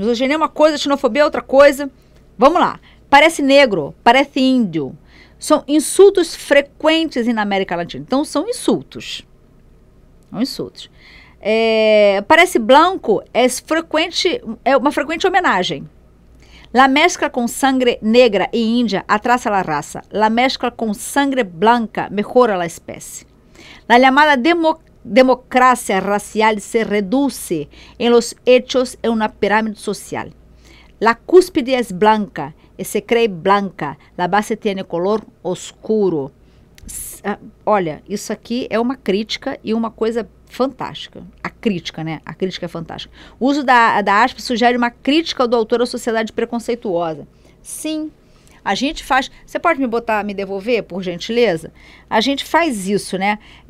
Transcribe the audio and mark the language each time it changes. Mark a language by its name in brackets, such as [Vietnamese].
[Portuguese] Misoginia é uma coisa, xenofobia é outra coisa. Vamos lá. Parece negro, parece índio. São insultos frequentes na América Latina. Então, são insultos. São insultos. Parece branco é uma frequente homenagem. [Spanish] La mezcla con sangre negra y india atrasa la raza. La mezcla con sangre blanca mejora la especie. La llamada democracia racial se reduce en los hechos en una pirámide social. La cúspide es blanca y se cree blanca. La base tiene color oscuro. [Portuguese] Olha, isso aqui é uma crítica e uma coisa fantástica. A crítica, né? A crítica é fantástica. O uso da aspa sugere uma crítica do autor à sociedade preconceituosa. Sim, a gente faz... Você pode me devolver, por gentileza? A gente faz isso, né?